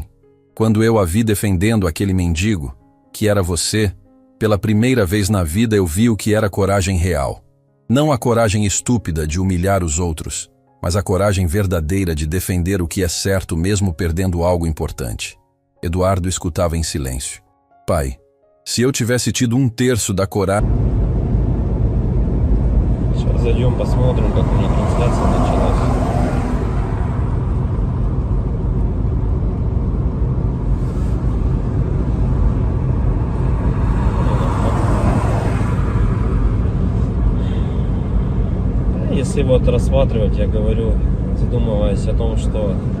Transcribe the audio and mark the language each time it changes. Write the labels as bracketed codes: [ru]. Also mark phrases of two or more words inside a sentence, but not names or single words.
[pt] Quando eu a vi defendendo aquele mendigo, que era você, pela primeira vez na vida eu vi o que era coragem real. Não a coragem estúpida de humilhar os outros, mas a coragem verdadeira de defender o que é certo mesmo perdendo algo importante. Eduardo escutava em silêncio. Pai, se eu tivesse tido 1/3 da coragem... [ru] Сейчас зайдем, посмотрим, как у них трансляция началась. Если вот рассматривать, я говорю, задумываясь о том, что